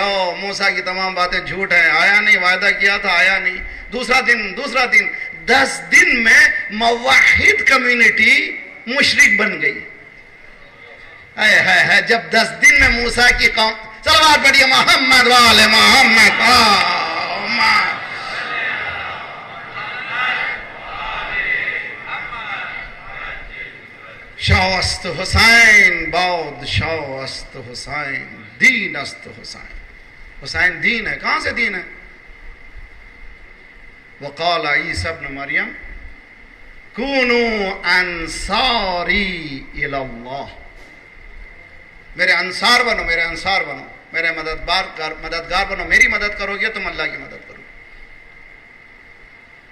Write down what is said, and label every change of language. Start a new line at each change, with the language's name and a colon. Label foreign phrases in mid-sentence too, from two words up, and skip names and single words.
Urdu: او موسیٰ کی تمام باتیں جھوٹ ہیں, آیا نہیں, وعدہ کیا تھا آیا نہیں. دوسرا دن 10 دن میں موحد کمیونٹی مشرک بن گئی. جب 10 دن میں موسیٰ کی قوم, صلوات پڑھیے محمد والے محمد.
Persian: شاه است حسین باد, شاه است حسین, دین است حسین.
Urdu: حسین دین ہے. کہاں سے دین ہے؟
Arabic: وقال عیسی ابن مریم کونوا انصاری الی اللہ.
Urdu: میرے انصار بنو, میرے انصار بنو, میرے مددگار بنو. میری مدد کرو گے تم اللہ کی مدد کرو.